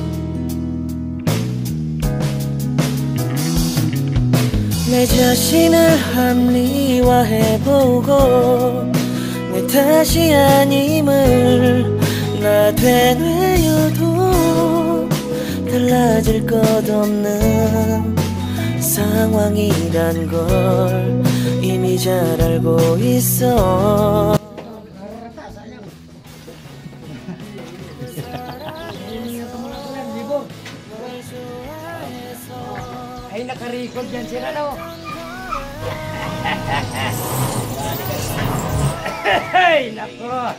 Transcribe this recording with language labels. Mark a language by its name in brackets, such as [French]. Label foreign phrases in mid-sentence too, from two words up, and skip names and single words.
[Korean] 내 자신을 합리화해보고 내 탓이 아님을 나 되뇌어도 달라질 것 없는 상황이란 걸 이미 잘 알고 있어. [Filipino] Ay, naka-record yan sila, no? Hey, nako!